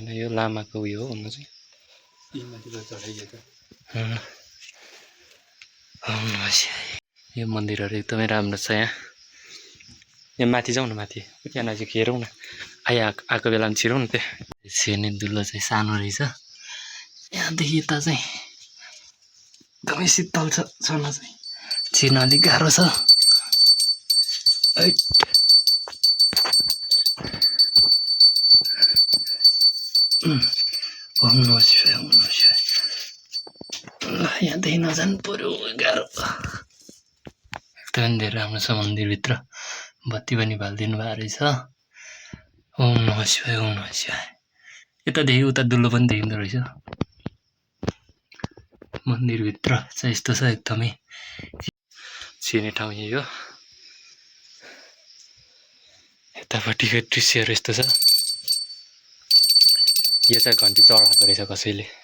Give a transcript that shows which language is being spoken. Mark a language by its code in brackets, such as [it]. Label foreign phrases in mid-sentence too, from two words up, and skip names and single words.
[ne] यो लामाको उयो हो हुनु चाहिँ। यो मन्दिरहरू एकदमै राम्रो छ। यहाँ माथि जाउँ न, माथि त्यहाँ नजिक हेरौँ न। आएको बेलामा छिरौँ न। त्यो छिर्ने दुलो चाहिँ सानो रहेछ। यहाँदेखि यता चाहिँ एकदमै शीतल छ। छन चाहिँ छिर्न अलिक गाह्रो छ। [sa] ओम नमः शिवाय, ओम नमः शिवाय। [ne] यहाँदेखि नजानु पर्यो, गाह्रो। एकदमै धेरै राम्रो छ मन्दिरभित्र। बत्ती पनि बालिदिनु भएको रहेछ। [sa] ओम नमः शिवाय, ओम नमः शिवाय। [ne] यतादेखि उता दुलो पनि देखिँदो रहेछ। मन्दिरभित्र चाहिँ यस्तो छ। एकदमै छिर्ने ठाउँ यही हो। यतापट्टिको दृश्यहरू यस्तो छ। यो चाहिँ घन्टी चढाएको रहेछ कसैले।